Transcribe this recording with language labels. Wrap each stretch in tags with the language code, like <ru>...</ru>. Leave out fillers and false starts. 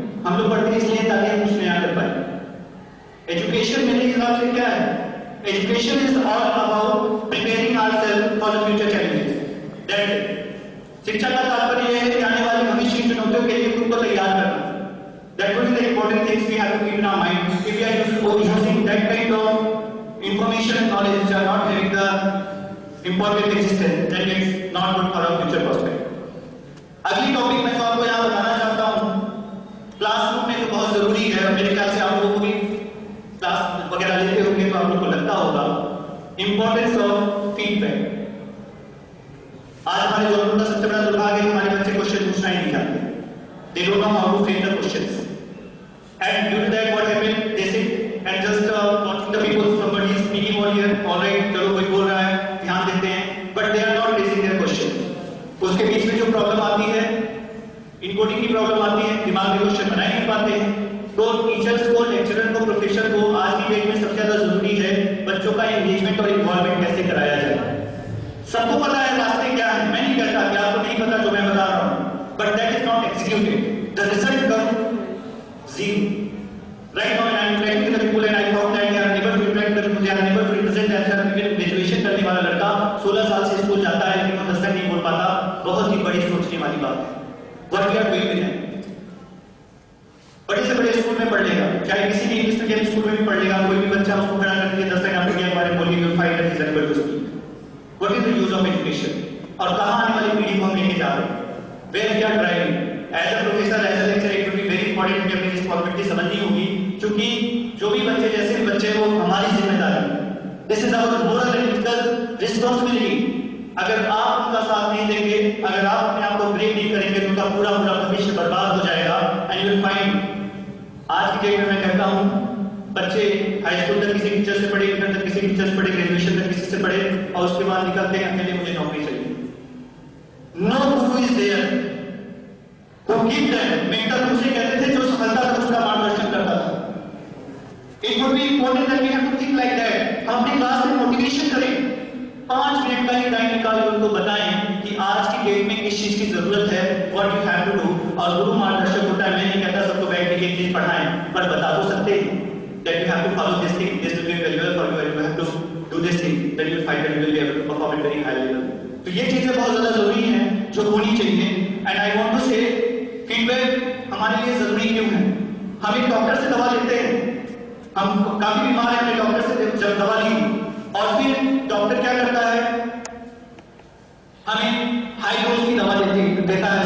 <hi>हम लोग पढ़ते इसलिए ताकि हम कुछ नया कर पाए। एजुकेशन मेरे हिसाब से क्या है?</hi> <en>Education is all about preparing ourselves for the future challenges. That's it.</en> <hi>शिक्षा का तात्पर्य यह है कि आने वाले भविष्य की चुनौतियों के लिए खुद को तैयार करना।</hi> <en>That would be the important things we have to keep in our mind. If we are using that kind of information and knowledge which are not having the important existence, then it's not good for our future prospect.</en> <hi>अगली topic मैं तो आपको यहाँ बताना चाहता हूँ, classroom में तो बहुत जरूरी है, मेरे ख्याल से आप लोगों को भी क्लास वगैरह लेते होंगे तो आप लोग को लगता होगा,</hi> <en>Importance of feedback.</en> <hi>आज हमारे गवर्नमेंट का सबसे बड़ा दुर्भाग्य है कि हमारे बच्चे क्वेश्चन पूछना ही नहीं जानते।</hi> <en>They don't know how to frame the questions. And due to that, what happened? They sit and just watching the people, somebody is speaking over here, all right,</en> <hi>चलो कोई बोल रहा है, ध्यान देते हैं,</hi> <en>but they are not raising their question.</en> <hi>उसके बीच में जो प्रॉब्लम आती है, इनकोडिंग की प्रॉब्लम आती है, दिमाग में क्वेश्चन बना ही नहीं पाते हैं। तो टीचर्स को, लेक्चरर को, प्रोफेसर को आज की डेट में सबसे ज्यादा जरूरी है बच्चों का एंगेजमेंट और इन्वॉल्वमेंट कैसे कराया जाए। सबको पता है रास्ते क्या है, मैं नहीं कहता कि आपको नहीं पता जो मैं बता रहा हूँ,</hi> <en>but that is not executed. The result comes zero. Right now, I am interacting with the people and I found that they are unable to interact with the people, they are unable to represent themselves.</en> <hi>Graduation करने वाला लड़का 16 साल से school जाता है लेकिन वो 10 तक नहीं बोल पाता, बहुत ही बड़ी सोचने वाली बात है।</hi> <en>What we are doing with them?</en> <hi>बड़े से बड़े स्कूल में पढ़ लेगा, चाहे किसी भी इंग्लिश मीडियम स्कूल में भी पढ़ लेगा, कोई भी बच्चा उसको खड़ा करके 10 तक आपके बारे में बोलिए,</hi> <en>Find that is unable to speak. What is the use of education?</en> <hi>और कहाँ आने वाली पीढ़ी को हम लेके जा रहे हैं?</hi> <en>Where we are driving? As a professor, as a lecturer, it will be very important</en> <hi>कि अपनी रिस्पॉन्सिबिलिटी समझनी होगी, क्योंकि जो भी बच्चे जैसे बच्चे वो हमारी जिम्मेदारी है।</hi> <en>This is our moral and ethical responsibility.</en> <hi>अगर आप उनका साथ नहीं देंगे, अगर आप अपने आप को ब्रेक नहीं करेंगे, तो उनका पूरा भविष्य बर्बाद हो जाएगा।</hi> <en>And you will find,</en> <hi>आज की डेट में मैं कहता हूँ, बच्चे हाई स्कूल तक किसी टीचर से पढ़े, इंटर तक किसी टीचर से पढ़े, ग्रेजुएशन तक किसी से पढ़े, और उसके बाद निकलते हैं अकेले, मुझे नौकरी चाहिए।</hi> <en>No guru is there who give them,</en> <hi>mentor उसे कहते थे जो सफलता तक उसका मार्गदर्शन करता था।</hi> <en>It would be important that we have to think like that.</en> <hi>हम अपनी क्लास में मोटिवेशन करें, 5 मिनट का ही टाइम निकाल के उनको बताएं कि आज की डेट में किस चीज की जरूरत है,</hi> <en>what you have to do।</en> <hi>और गुरु मार्गदर्शक होता है, मैं नहीं कहता सबको बैठ के एक चीज पढ़ाएं, पर बता तो सकते हैं</hi> <en>that you have to follow this thing, this will be valuable for you, and you have to do this thing, then you will find that you will be able to perform at very high level.</en> <hi>तो ये चीजें बहुत ज्यादा जरूरी हैं जो होनी चाहिए।</hi> <en>And I want to say,</en> <hi>feedback हमारे लिए जरूरी क्यों है? हम एक डॉक्टर से दवा लेते हैं, हम काफी बीमार हैं, हमने डॉक्टर से जब दवा ली और फिर डॉक्टर क्या करता है, हमें हाई डोज की दवा देता है।</hi>